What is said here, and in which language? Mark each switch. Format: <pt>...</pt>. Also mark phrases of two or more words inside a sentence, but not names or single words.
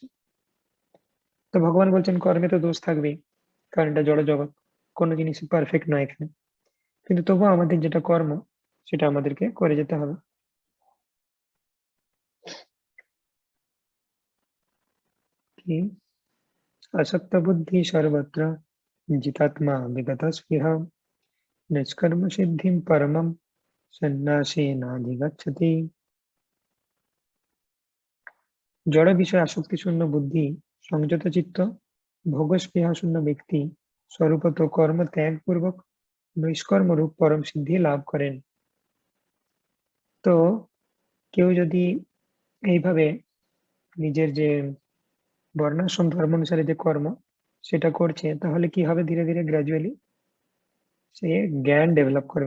<bn>তো ভগবান বলছেন কর্মে তো দোষ থাকবেই, কারণ এটা জড় জগৎ, কোনো জিনিস পারফেক্ট নয় এখানে। কিন্তু তবুও আমাদের যেটা কর্ম, সেটা আমাদেরকে করে যেতে হবে।</bn> <sa>কি? আসক্ত বুদ্ধি সর্বত্র जितात्मा विगतस्पृहा निष्कर्म सिद्धिं परमं सन्न्यासेनाधिगच्छति।</sa> <bn>জড় বিষয়ে আসক্তি শূন্য বুদ্ধি, সংযত চিত্ত, ভোগ স্পৃহা শূন্য ব্যক্তি স্বরূপত কর্ম ত্যাগ পূর্বক নৈষ্কর্ম রূপ পরম সিদ্ধি লাভ করেন। তো কেউ যদি এইভাবে নিজের যে বর্ণাশ্রম ধর্ম অনুসারে যে কর্ম সেটা করছে, তাহলে কি হবে, ধীরে ধীরে গ্র্যাজুয়ালি সে জ্ঞান ডেভেলপ করবে।</bn>